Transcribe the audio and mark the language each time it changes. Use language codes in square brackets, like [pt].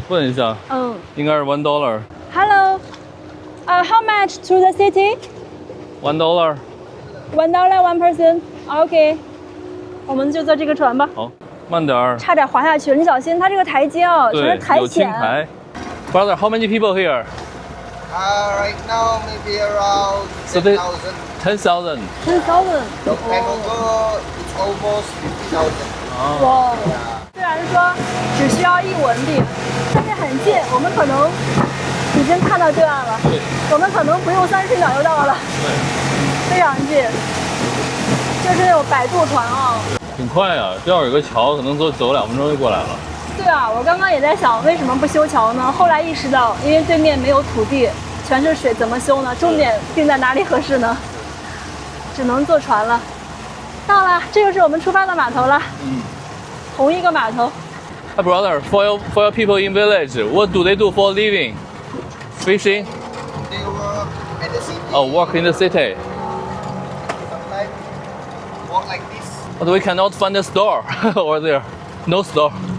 [zh] 問一下。應該是$1。 [en] Hello. How much to the city? $1. $1 one person. Okay. [zh] 我們就坐這個船吧。好，慢點。差點滑下去了，你小心，它這個台階啊，全是苔蘚。有青苔。 [en] Brother, how many people here? Right now maybe around 10,000. 10,000. 10,000. Long time ago, it's almost 50,000. [zh] 哇！虽然說只需要1文幣，但是很近，我們可能已經看到對岸了。我們可能不用30秒就到了。非常近。就是那种摆渡船啊。挺快呀，这要有个桥，可能走2分钟就过来了。对啊，我刚刚也在想，为什么不修桥呢？后来意识到，因为对面没有土地，全是水，怎么修呢？重点定在哪里合適呢？只能坐船了。到了，这就是我們出發的碼頭了。同一個碼頭。 [en] Hi brother, for your people in village, what do they do for a living? Fishing? They work in the city. Oh, work in the city. Sometimes walk like this. But we cannot find a store over there. No store.